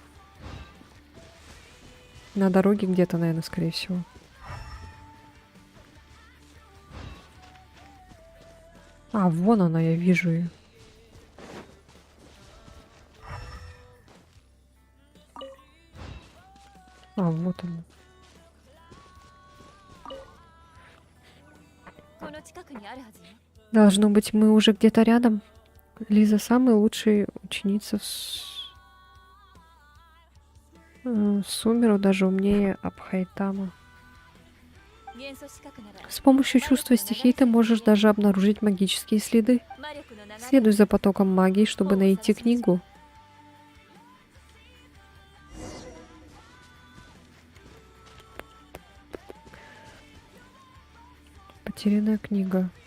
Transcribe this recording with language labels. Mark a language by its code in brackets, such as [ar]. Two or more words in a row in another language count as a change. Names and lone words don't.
[ru] На дороге где-то, наверное, скорее всего. А, вон она, я вижу ее. А, вот она. [ja] この近くにあるはずよ。 [ru] Должно быть, мы уже где-то рядом. Лиза самая лучшая ученица Сумеру, даже умнее Абхайтама. [ja] 元素視覚なら [ru] С помощью чувства стихий ты можешь даже обнаружить магические следы. [ja] 魔力の流れ [ru] Следуй за потоком магии, чтобы найти книгу. Потерянная книга.